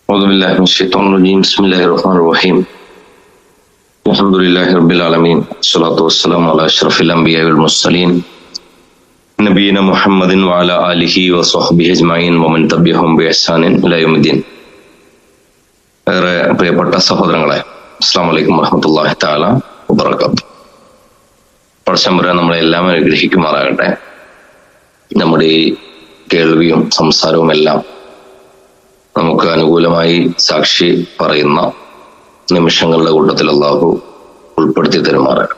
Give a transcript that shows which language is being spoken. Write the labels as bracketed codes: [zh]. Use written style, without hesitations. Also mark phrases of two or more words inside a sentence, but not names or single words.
[ar] بالله من الشيطان الرجيم بسم الله الرحمن الرحيم الحمد لله رب العالمين والصلاة والسلام على أشرف الأنبياء والمرسلين نبينا محمد وعلى آله وصحبه أجمعين ومن تبعهم بإحسان إلى يوم الدين. [ml] പ്രിയപ്പെട്ട സഹോദരങ്ങളെ, [ar] السلام عليكم ورحمة الله تعالى وبركاته. [ml] പടച്ചതമ്പുരാൻ നമ്മളെ എല്ലാം അനുഗ്രഹിക്കുമാറാകട്ടെ. നമ്മുടെ ഈ കേൾവിയും സംസാരവും എല്ലാം നമുക്ക് അനുകൂലമായി സാക്ഷി പറയുന്ന നിമിഷങ്ങളുടെ കൂട്ടത്തിൽ അല്ലാഹു ഉൾപ്പെടുത്തി തരുമാറാകട്ടെ.